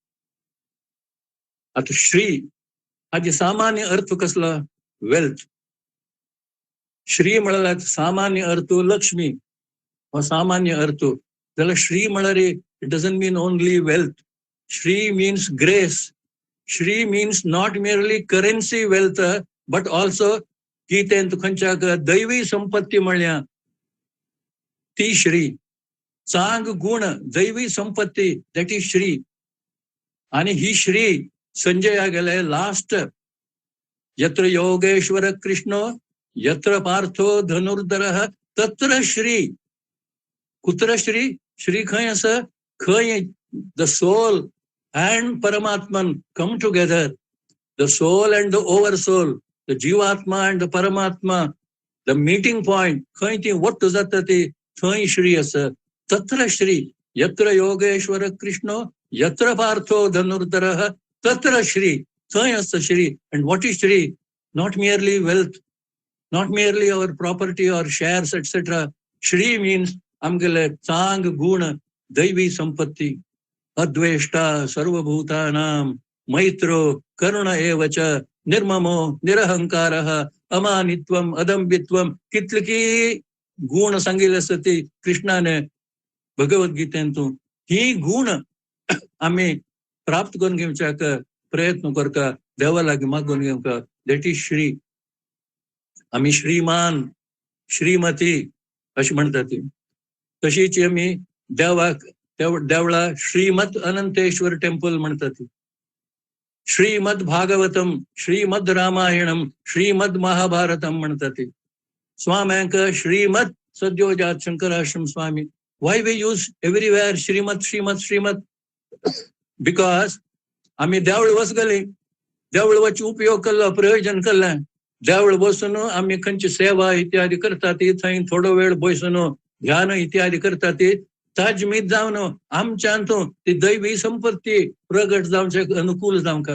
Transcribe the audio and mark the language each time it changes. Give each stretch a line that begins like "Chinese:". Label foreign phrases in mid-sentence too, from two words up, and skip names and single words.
Konkani: आता श्री हाजी सामान्य अर्थ कसला? वेल्थ. श्री म्हळ्यार सामान्य अर्थ लक्ष्मी हो सामान्य अर्थ. जाल्यार श्री म्हळ्यार
English: it doesn't mean only wealth. श्री means grace. श्री means not merely currency wealth but also
Konkani: गीतेंत खंयच्याक दैवी संपत्ती म्हणल्या ती श्री. चांग गुण दैवी संपत्ती
English: that is
Konkani: श्री. आणि ही श्री संजया गेले लास्ट.
Sanskrit: यत्र योगेश्वर कृष्ण यत्र पार्थो धनुर्धरः तत्र श्री. कुत्र श्री?
Konkani: श्री खंय आसा?
English: खंय द सोल and Paramatman come together, the soul and the oversoul, the Jivatma and the Paramatma, the meeting point,
Konkani: खंय ती वट्ट जाता ती थंय श्री आसा.
Sanskrit: तत्र श्री. यत्र योगेश्वर कृष्ण यत्र पार्थो धनुर्धरः तत्र श्री.
Konkani: थंय आसा श्री.
English: And what is श्री? Not merely wealth, not merely our property or shares etc.
Konkani: श्री means आमगेले चांग गुण दैवी संपत्ती.
Sanskrit: अद्वेष्टा सर्वभूतानां मैत्रो करुण एव च निर्ममो निरहंकारः अमानित्वम अदंबित्वम.
Konkani: कितली गुण सांगिल्ले आसा ती कृष्णाने भगवद्गीतेंतून. ही गुण आमी प्राप्त करून घेवच्याक प्रयत्न करता, देवा लागीं मागून घेवका.
English: that is श्री.
Konkani: आमी श्रीमान श्रीमती अशी म्हणटा ती. तशीच आमी देवाक देवळा श्रीमद अनंतेश्वर टेम्पल म्हणतात. श्रीमद भागवतम, श्रीमद रामायणम, श्रीमद महाभारतम म्हणतात. स्वाम्यांक श्रीमद सद्योजात शंकराश्रम स्वामी.
English: why we use everywhere श्रीमद श्रीमद श्रीमद?
Konkani: बिकॉज आम्ही देवळ वचगली, देवळ वच उपयोग केला, प्रयोजन केलें. देवळ बसून आम्ही खंयची सेवा इत्यादी करतात, थंय थोडो वेळ बसून ध्यान इत्यादी करतात. ताज मीत जावन आमच्यान ती दैवी संपत्ती प्रगट जावचे अनुकूल जावंका.